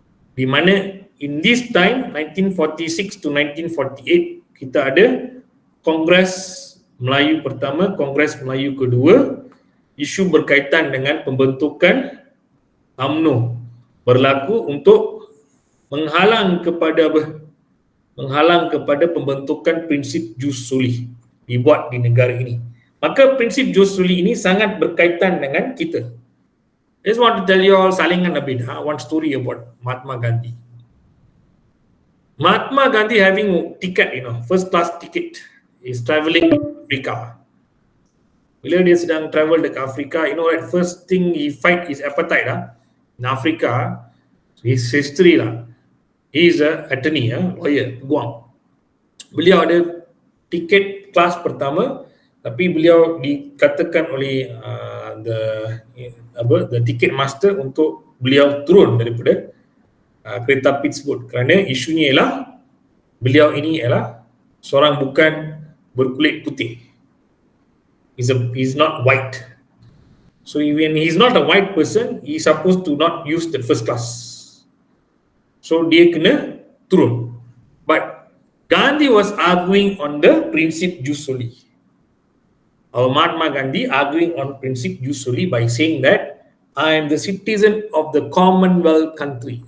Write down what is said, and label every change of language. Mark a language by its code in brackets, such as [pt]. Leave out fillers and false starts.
[ms] Di mana [en] in this time [ms] 1946 to 1948 kita ada Kongres Melayu pertama, Kongres Melayu kedua, isu berkaitan dengan pembentukan UMNO berlaku untuk menghalang kepada apa? Menghalang kepada pembentukan prinsip jus soli dibuat di negara ini. Maka prinsip jus soli ini sangat berkaitan dengan kita. [en] I just want to tell you all salingan a bit, one story about Mahatma Gandhi. Mahatma Gandhi having ticket, first class ticket, is traveling to Africa. [ms] Bila dia sedang travel dekat Afrika, [en] right, first thing he fight is appetite in Africa, his history he is a attorney, lawyer, peguam. [ms] Beliau ada tiket kelas pertama, tapi beliau dikatakan oleh the ticket master untuk beliau turun daripada kereta api tersebut kerana isunya ialah beliau ini ialah seorang bukan berkulit putih. [en] He's not white. So when he's not a white person, he's supposed to not use the first class. So [ms] dia kena turun. [en] But Gandhi was arguing on the principle jus soli. Our Mahatma Gandhi arguing on principle jus soli by saying that I am the citizen of the Commonwealth country.